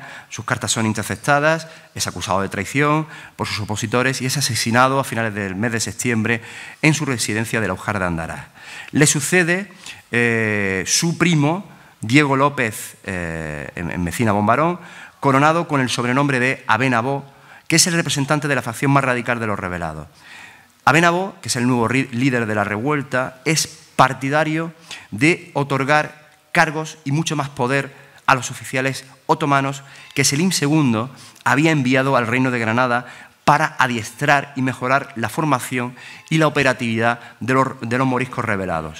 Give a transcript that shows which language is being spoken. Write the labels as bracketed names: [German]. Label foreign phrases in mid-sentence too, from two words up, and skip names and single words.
[Spanish] Sus cartas son interceptadas, es acusado de traición por sus opositores y es asesinado a finales del mes de septiembre en su residencia de la Ujar de Andarás. Le sucede su primo, Diego López, en Mecina Bombarón, coronado con el sobrenombre de Aben Abó, que es el representante de la facción más radical de los rebelados. Aben Abó, que es el nuevo líder de la revuelta, es partidario de otorgar cargos y mucho más poder a los oficiales otomanos que Selim II había enviado al Reino de Granada para adiestrar y mejorar la formación y la operatividad de los moriscos rebelados.